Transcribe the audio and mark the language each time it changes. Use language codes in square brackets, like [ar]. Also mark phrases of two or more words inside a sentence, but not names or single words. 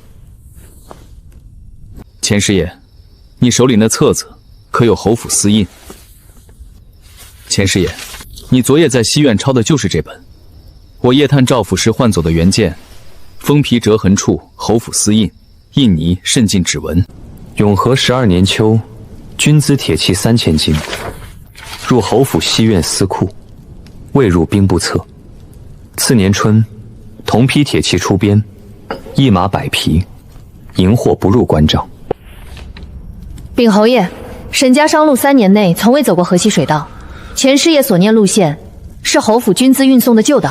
[zh] 钱师爷，你手里那册子可有侯府私印？钱师爷，你昨夜在西院抄的就是这本。我夜探赵府时换走的原件，封皮折痕处侯府私印，印泥渗进指纹。永和12年秋，军资鐵器3000斤，入侯府西院司庫，未入兵部冊。次年春，同批鐵器出邊，一馬100匹，銀貨不入關賬。禀侯爺，沈家商路3年內從未走過河西水道，錢師爺所念路線是侯府軍資運送的舊道。